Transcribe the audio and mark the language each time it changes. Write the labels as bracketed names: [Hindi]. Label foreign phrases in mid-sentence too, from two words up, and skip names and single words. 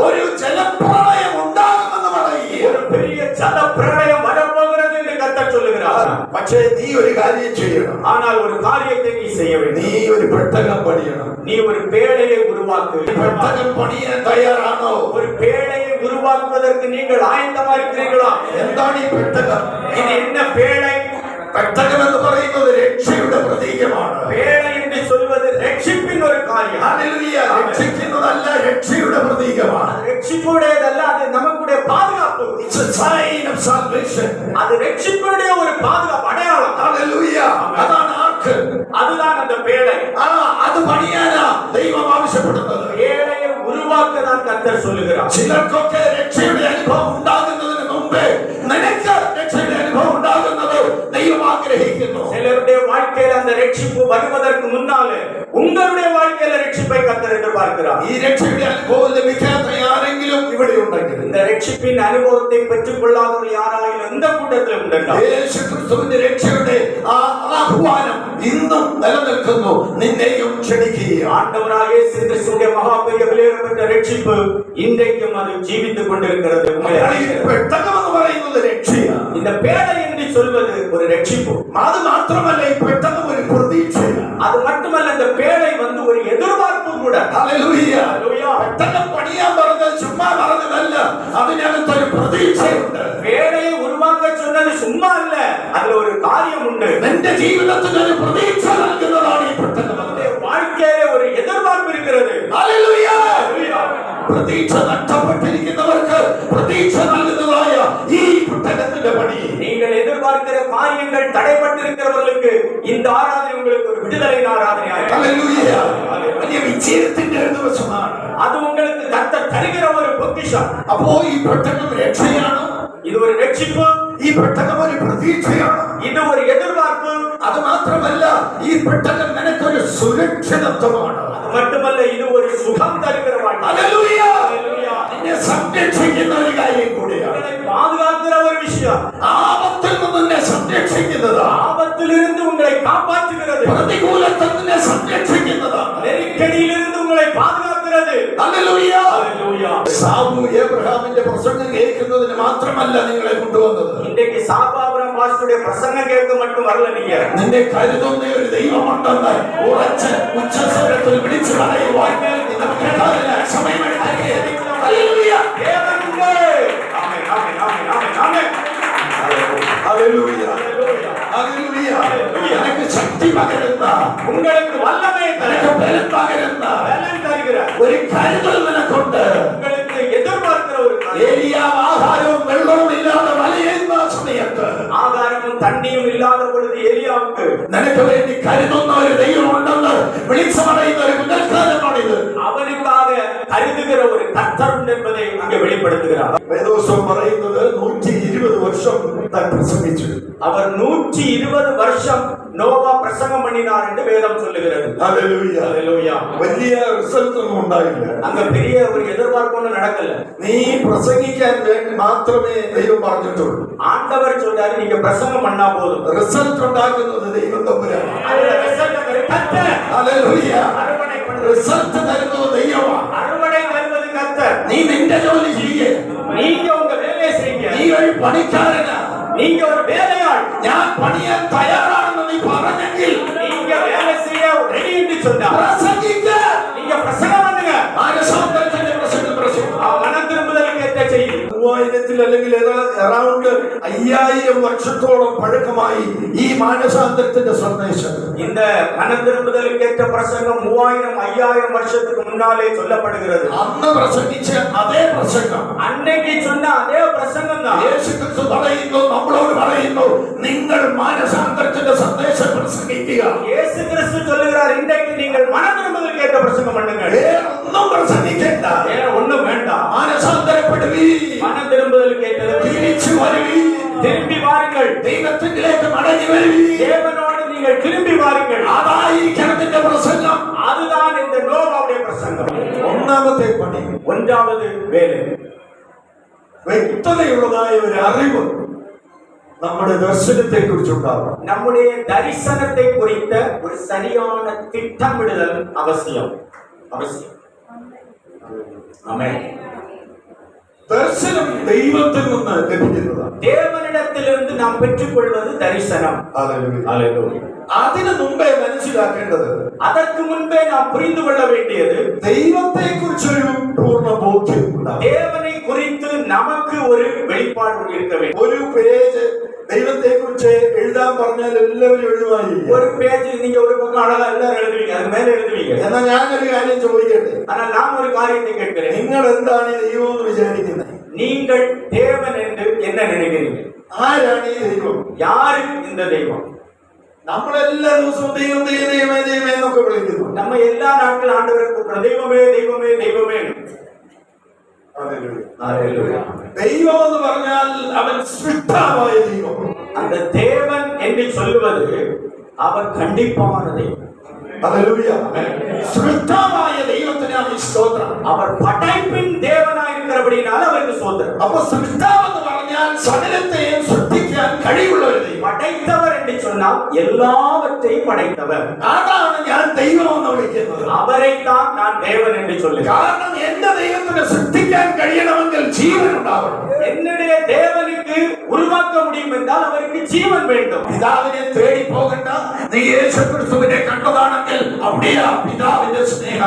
[Malayalam] ഒരു ജലപ്രളയം ഉണ്ടാകുമെന്ന് പറയുക. [Tamil] ஒரு பெரிய ஜல பிரளயம் வரப்போகிறது என்று கர்த்தர் சொல்லுகிறார். [Malayalam] പക്ഷേ നീ ഒരു കാര്യം ചെയ്യണം. [Tamil] ஆனால் ஒரு காரியத்தை நீ செய்ய வேண்டும். [Malayalam] നീ ഒരു പെട്ടകം പണിയണം. [Tamil] நீ ஒரு பேழையை உருவாக்கு. [Malayalam] പെട്ടകം പണിയാൻ തയ്യാറാണോ? [Tamil] ஒரு பேழையை உருவாக்குவதற்கு நீங்கள் ஆயத்தமா இருக்கிறீர்களா? [Malayalam] എന്താണ് ഈ പെട്ടകം? [Tamil] இது என்ன பேழை? [Malayalam] പെട്ടകം എന്ന് പറയുന്നത് രക്ഷയുടെ പ്രതീകമാണ്. [Tamil] பேழை என்று சொல்வது ரட்சிப்பின் ஒரு காரியம். [Malayalam] ഹല്ലേലൂയ. രക്ഷിക്കുന്നതല്ല, രക്ഷയുടെ പ്രതീകമാണ്. [Tamil] ரட்சிப்புடையதல்ல, அது நமக்குடைய பாதுகாப்பு. [English] It's a sign of salvation. [Tamil] அது ரட்சிப்புடைய ஒரு பாதுகாப்பு அடையாளம். [Malayalam] ഹല്ലേലൂയ. അതാണ് ആർക്ക്. [Tamil] அதுதான் அந்த பேழை. [Malayalam] അത് പണിയാനാ ദൈവം ആവശ്യപ്പെടുന്നത്. [Tamil] பேழையை உருவாக்க தான் கர்த்தர் சொல்லுகிறார். [Malayalam] ചിലർക്കൊക്കെ രക്ഷയുടെ അനുഭവം ഉണ്ടാകുന്നതിന് മുമ്പേ നിനക്ക് രക്ഷയുടെ അനുഭവം ഉണ്ടാകുന്നത് ദൈവം ആഗ്രഹിക്കുന്നു. [Tamil] சிலருடைய வாழ்க்கையில அந்த ரட்சிப்பு வருவதற்கு முன்னாலே உங்களுடைய வாழ்க்கையில ரட்சிப்பை கர்த்தர் எதிர்பார்க்கிறார். [Malayalam] ഈ രക്ഷയുടെ അനുഭവം ലഭിക്കാത്ത ആരെങ്കിലും ഇവിടെ ഉണ്ടെങ്കിൽ, [Tamil] இந்த ரட்சிப்பின் அனுபவத்தை பெற்றுக் கொள்ளாதவர் யாராയാലും எந்த கூட்டத்திலும் உண்டுണ്ടാവും. [Malayalam] യേശു ക്രിസ്തുവിന്റെ രക്ഷയുടെ ആഹ്വാനം ഇന്നും നിലനിൽക്കുന്നു. നിന്നെയും ക്ഷണിക്കുക. [Tamil] ஆண்டவராகிய இயேசு கிறிஸ்துவின் மகா பெரிய விலையேறப்பட்ட ரட்சிப்பு இன்றைக்கும் அது ஜீவித்துக் கொண்டிருக்கிறது. [Malayalam] പെട്ടകം എന്ന് പറയുന്നത് രക്ഷയാണ്. [Tamil] இந்த பேழை என்று சொல்வது ஒரு ரட்சிப்பு. [Malayalam] അത് മാത്രമല്ല, ഈ പെട്ടകം ഒരു പ്രതീക്ഷയാണ്. [Tamil] அது மட்டுமல்ல, இந்த பேழை வந்து ஒரு எதிர்பார்ப்பு கூட. [Malayalam] ഹല്ലേലൂയ. [Tamil] ஹல்லேலூயா. [Malayalam] പെട്ടകം പണിയാൻ പറഞ്ഞത് ചുമ്മാ പറഞ്ഞതല്ല, അതിനകത്തൊരു പ്രതീക്ഷയുണ്ട്. [Tamil] பேழையை உருவாக்க சொன்னது சும்மா இல்ல, அதுல ஒரு காரியம் உண்டு. [Malayalam] നിന്റെ ജീവിതത്തിൽ ഒരു പ്രതീക്ഷ നൽകുന്നതാണ് ഈ പെട്ടകം. [Tamil] வாழ்க்கையில ஒரு எதிர்பார்ப்பு இருக்கிறது. [Malayalam] ഹല്ലേലൂയ. [Tamil] ஹல்லேலூயா. [Malayalam] പ്രതീക്ഷ നഷ്ടപ്പെട്ടിരിക്കുന്നവർക്ക് പ്രതീക്ഷ നൽകുന്നതായ ഈ പെട്ടകത്തിന്റെ പണി. [Tamil] நீங்கள் எதிர்பார்க்கிற காரியங்கள் தடைப்பட்டிருக்கிறவர்களுக்கு இந்த ஆராதனை உங்களுக்கு ஒரு விடுதலையின் ஆராதனையாக. [Malayalam] ഹല്ലേലൂയ. വലിയ വിജയത്തിന്റെ ഒരു ദിവസമാണ്. [Tamil] அது உங்களுக்கு கர்த்தர் தருகிற ஒரு பொக்கிஷம். [Malayalam] അപ്പോ ഈ പെട്ടകം രക്ഷയാണ്. [Tamil] இது ஒரு ரட்சிப்பு. [Malayalam] ഈ പെട്ടകം ഒരു പ്രതീക്ഷയാണ്. [Tamil] இது ஒரு எதிர்பார்ப்பு. [Malayalam] അത് മാത്രമല്ല, ഈ പെട്ടകം നിനക്കൊരു സുരക്ഷിതത്വമാണ്. [Tamil] அது மட்டுமல்ல, இது ஒரு சுகம் தருகிற வாழ்க்கை. [Malayalam] ഹല്ലേലൂയ. [Tamil] ஹல்லேலூயா. [Malayalam] നിന്നെ സംരക്ഷിക്കുന്ന ഒരു കാര്യം കൂടിയാണ്. [Tamil] உங்களை பாதுகாக்கிற ஒரு விஷயம். [Malayalam] ആപത്തിൽ നിന്ന് നിന്നെ സംരക്ഷിക്കുന്നതാണ്. [Tamil] ஆபத்திலிருந்து உங்களை காப்பாற்றுகிறது. [Malayalam] പ്രതികൂലത്തിൽ നിന്നെ സംരക്ഷിക്കുന്നതാണ്. [Tamil] நெருக்கடியிலிருந்து உங்களை பாதுகாக்கிறது. [Malayalam] ഹല്ലേലൂയ. [Tamil] ஹல்லேலூயா. [Malayalam] സാമു ഏബ്രഹാമിന്റെ പ്രസംഗം കേൾക്കുന്നതിന് മാത്രമല്ല നിങ്ങളെ കൊണ്ടുവന്നത്. [Tamil] இன்றைக்கு சாபாபுரம் பாஸ்டருடைய பிரசங்கம் கேட்க மட்டும் வரல நீங்க. [Malayalam] നിന്നെ കരുതുന്ന ഒരു ദൈവമുണ്ടെന്ന് ഉറച്ച് ഉച്ചസ്വരത്തിൽ വിളിച്ചു പറയുവാൻ നമുക്ക് സമയമെടുത്തേ. ഹല്ലേലൂയ. [Tamil] தேவன் உண்டு. ஆமென், ஆமென், ஆமென், ஆமென், ஆமென். [Malayalam] ഹല്ലേലൂയ. [Tamil] ஹல்லேலூயா. [Malayalam] ഹല്ലേലൂയ. നിനക്ക് ശക്തി പകരുന്ന, [Tamil] உங்களுக்கு വല്ലമേ [Malayalam] നിനക്ക് ബലം പകരുന്ന [Tamil] பலன் தருகிற, [Malayalam] ഒരു കരുതൽ നിനക്കുണ്ട്. [Tamil] உங்களுக்கு எதிர்பார்க்கிற ஒரு காரியம். [Malayalam] ഏലിയാവ് ആഹാരവും വെള്ളവും ഇല്ലാതെ വലയുന്ന സമയത്ത് [Tamil] ஆகாரமும் தண்ணியும் இல்லாத பொழுது எலியாவுக்கு [Malayalam] നിനക്ക് വേണ്ടി കരുതുന്ന ഒരു ദൈവമുണ്ടെന്ന് വിളിച്ചു പറയുന്ന ഒരു മുതൽക്കാലമാണിത്. [Tamil] அவனுக்காக கருதுகிற ஒரு கர்த்தர் உண்டு என்பதை அங்கே வெளிப்படுத்துகிறார். [Malayalam] വേദോത്സവം പറയുന്നത് 120 വർഷം താൻ പ്രസംഗിച്ചു. [Tamil] அவர் 120 வருஷம் நோவா பிரசங்கம் பண்ணினார் என்று வேதம் சொல்லுகிறது. [Malayalam] ഹല്ലേലൂയ. [Tamil] ஹல்லேலூயா. [Malayalam] വലിയ റിസൾട്ട് ഒന്നും ഉണ്ടായില്ല. [Tamil] அங்க பெரிய ஒரு எதிர்பார்ப்பு ஒன்றும் நடக்கல. [Malayalam] നീ പ്രസംഗിക്കാൻ വേണ്ടി മാത്രമേ ദൈവം പറഞ്ഞിട്ടുള്ളൂ. [Tamil] ஆண்டவர் சொல்றாரு, நீங்க பிரசங்கம் பண்ணா போதும். [Malayalam] റിസൾട്ട് ഉണ്ടാക്കുന്നത് ദൈവം തമ്പുരാനാണ്. [Tamil] அதுல result ஒரு கர்த்தர். [Malayalam] ഹല്ലേലൂയ. [Tamil] அறுவடை பண்ணுறது. [Malayalam] റിസൾട്ട് തരുന്നത് ദൈവമാണ്. [Tamil] அறுவடை தருவது கர்த்தர். [Malayalam] നീ നിന്റെ ജോലി ചെയ്യേ. [Tamil] நீங்க உங்க வேலையை செய்யுங்க. [Malayalam] നീ ഒരു പണിക്കാരനാ. [Tamil] நீங்க ஒரு வேலையாள். [Malayalam] ഞാൻ പണിയാൻ തയ്യാറാണെന്ന് നീ പറഞ്ഞെങ്കിൽ [Tamil] நீங்க வேலை செய்ய ரெடி என்று சொன்னா [Malayalam] പ്രസംഗിക്ക. [Tamil] நீங்க பிரசங்கம் பண்ணுங்க. [Malayalam] മാനസാന്തരത്തിന്റെ പ്രസംഗം പ്രസംഗം. [Tamil] மனம் திரும்ப [Malayalam] 3000 അല്ലെങ്കിൽ അറൗണ്ട് 5000 വർഷത്തോളം പഴക്കമായി ഈ മാനസാന്തരത്തിന്റെ സന്ദേശം. [Tamil] இந்த மனம் திரும்புதலுக்கேற்ற பிரசங்கம் 3000 5000 வருஷத்துக்கு முன்னாலே சொல்லப்படுகிறது. [Malayalam] അന്ന് പ്രസംഗിച്ച അതേ പ്രസംഗം [Tamil] அன்னைக்கு சொன்ன அதே பிரசங்கம் தான் [Malayalam] യേശു ക്രിസ്തു പറയുന്നു, നമ്മളോട് പറയുന്നു, നിങ്ങൾ മാനസാന്തരത്തിന്റെ സന്ദേശം പ്രസംഗിക്കുക. [Tamil] இயேசு கிறிஸ்து சொல்லுகிறார், இன்றைக்கு நீங்கள் மனம் திரும்புதலுக்கேற்ற பிரசங்கம் பண்ணுங்க. [Malayalam] ഒന്നും പ്രസംഗിക്കണ്ട, [Tamil] வேற ஒண்ணும் வேண்டாம். [Malayalam] മാനസാന്തരപ്പെടുവീ, [Tamil] மனம் திரும்புதலுக்கேற்றது [Malayalam] തിരിച്ചു വരുവീ, [Tamil] திரும்பி வாருங்கள், [Malayalam] ദൈവത്തിലേക്ക് മടങ്ങി വരുവീ. [Tamil] தேவனோடு நீங்கள் திரும்பி வாருங்கள். [Malayalam] അതായിരിക്കണം നിന്റെ പ്രസംഗം. [Tamil] அதுதான் இந்த நோவாவுடைய பிரசங்கம். [Malayalam] ഒന്നാമത്തെ പണി, [Tamil] ஒன்றாவது வேலை, [Malayalam] വ്യക്തതയുള്ളതായ ഒരു അറിവ് നമ്മുടെ ദർശനത്തെ കുറിച്ചുണ്ടാവണം. [Tamil] நம்முடைய தரிசனத்தை குறித்த ஒரு சரியான திட்டமிடுதல் அவசியம். அவசியம். ஆமென். [Malayalam] ദർശനം ദൈവത്തിൽ നിന്ന് ലഭിക്കുന്നതാണ്. [Tamil] தேவனிடத்திலிருந்து நாம் பெற்றுக்கொள்வது தரிசனம். ஹல்லேலூயா. [Malayalam] അതിനു മുമ്പേ മനസ്സിലാക്കേണ്ടത്, [Tamil] அதற்கு முன்பே நாம் புரிந்து கொள்ள வேண்டியது, [Malayalam] ദൈവത്തെ കുറിച്ചൊരു പൂർണ്ണ ബോധ്യം ഉണ്ടാവും. [Tamil] தேவனை குறித்து நமக்கு ஒரு வெளிப்பாடு இருக்க வேண்டும். [Malayalam] ഒരു പേജ് ദൈവത്തെ കുറിച്ച് എഴുതാൻ പറഞ്ഞാൽ എല്ലാവരും എഴുതുമായിരിക്കും. [Tamil] ஒரு பேஜில் நீங்க ஒரு பக்கம் அழகா எல்லாரும் எழுதுவீங்க, அது மேல எழுதுவீங்க. [Malayalam] എന്നാൽ ഞാനൊരു കാര്യം ചോദിക്കട്ടെ, [Tamil] ஆனால் நான் ஒரு காரியத்தை கேட்கிறேன். [Malayalam] നിങ്ങൾ എന്താണ് ഈ ദൈവം എന്ന് വിചാരിക്കുന്നത്? [Tamil] நீங்கள் தேவன் என்று என்ன நினைக்கிறீங்க? [Malayalam] ആരാണ് ഈ ദൈവം? [Tamil] யாரு இந்த தெய்வம்? [Malayalam] നമ്മളെല്ലാ ദിവസവും ദൈവം ദൈവമേ ദൈവമേ എന്നൊക്കെ വിളിക്കുന്നു. [Tamil] நம்ம எல்லா நாட்கள் ஆண்டவரை கூப்பிடுறோம், தெய்வமே தெய்வமே தெய்வமே. ஹல்லேலூயா. [Malayalam] ദൈവം എന്ന് പറഞ്ഞാൽ അവൻ സൃഷ്ടാവായ ദൈവം. [Tamil] அந்த தேவன் என்று சொல்லுவது அவர் கண்டிப்பான தெய்வம். [Malayalam] ഹല്ലേലൂയ. സൃഷ്ടാവായ ദൈവത്തിനാണ് സ്തോത്രം. [Tamil] அவர் படைப்பின் தேவனாய் இருக்கிறபடியால் அவருக்கு ஸ்தோத்திரம். [Malayalam] അപ്പോൾ സൃഷ്ടാവ് എന്ന് പറഞ്ഞാൽ സകലത്തെയും സൃഷ്ടിക്കാൻ കഴിവുള്ള ഒരു ദൈവം. [Tamil] படைத்தவர் என்று சொன்னால் எல்லாவற்றையும் படைத்தவர். [Malayalam] അതാണ് ഞാൻ ദൈവം എന്ന് വിളിക്കുന്നത്. [Tamil] அவரைத்தான் நான் தேவன் என்று சொல்லுகிறேன். [Malayalam] കാരണം എന്റെ ദൈവത്തിന് സൃഷ്ടിക്കാൻ കഴിയണമെങ്കിൽ ജീവൻ ഉണ്ടാവണം. [Tamil] என்னுடைய தேவனுக்கு உருவாக்க முடியும் என்றால் அவருக்கு ஜீவன் வேண்டும். [Malayalam] പിതാവിനെ തേടി പോകണ്ട, നീ യേശുക്രിസ്തുവിനെ കണ്ടതാണെങ്കിൽ அப்படியே പിതാവിന്റെ സ്നേഹം.